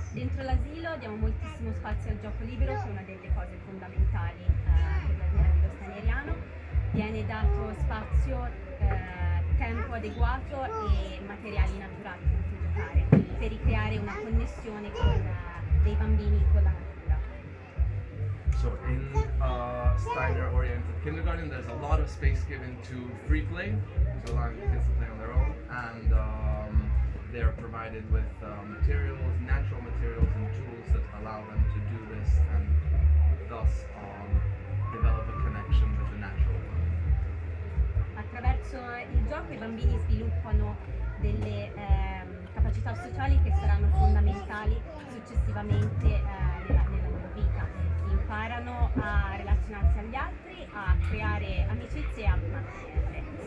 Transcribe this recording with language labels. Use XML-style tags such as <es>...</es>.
<it>Dentro l'asilo diamo moltissimo spazio al gioco libero, che è una delle cose fondamentali per l'asilo staneriano. Viene dato spazio, tempo adeguato e materiali naturali con cui giocare per ricreare una connessione dei bambini con la natura.</it> <en>So in Steiner-oriented kindergarten, there's a lot of space given to free play, so allowing the kids to play on their own, and they are provided with natural materials and tools that allow them to do this and thus develop a connection with the natural world.</en> <it>Attraverso il gioco i bambini sviluppano delle capacità sociali che saranno fondamentali successivamente nella loro vita. Imparano a relazionarsi agli altri, a creare amicizie e a mantenerle.</it>